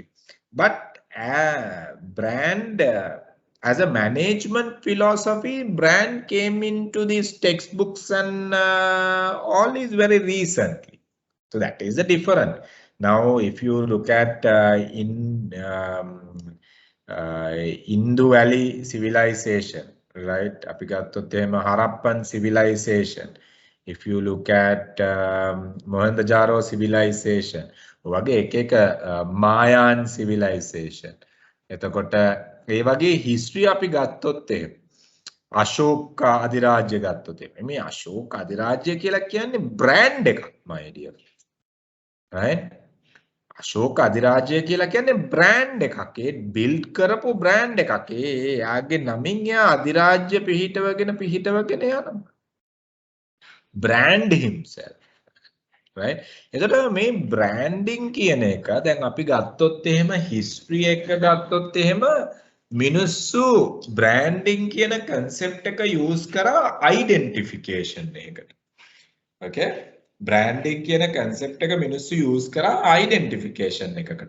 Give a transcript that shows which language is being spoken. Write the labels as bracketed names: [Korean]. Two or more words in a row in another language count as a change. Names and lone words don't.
[English] But brand as a management philosophy, brand came into these textbooks and all is very recently. So that is the difference. Now, if you look at Indus Valley civilization, right? [Sinhala] අපි ගත්තොත් එහෙම [English] Harappan civilization. If you look at Mohenjo-daro civilization, [Sinhala] වගේ එක Mayan civilization. එතකොට ඒ වගේ history අපි ගත්තොත් එහෙම අශෝක අධිරාජ්‍ය ගත්තොත් එහෙම මේ අශෝක අධිරාජ්‍ය කියලා කියන්නේ brand එකක් [English] my dear. Right? [Sinhala] අශෝක අධිරාජ්‍ය කියලා කියන්නේ brand එකක්. ඒ build කරපු brand එකක්. එයාගේ නමින් එයා අධිරාජ්‍ය පිහිටවගෙන යනවා. [English] Brand himself. Right? [Sinhala] එතකොට මේ branding කියන එක දැන් අපි ගත්තොත් එහෙම history එක ගත්තොත් එහෙම මිනිස්සු branding කියන concept එක use කරා identification එකකට. [English] Okay? Branding [Sinhala] කියන concept එක මිනිස්සු use කරා identification එකකට.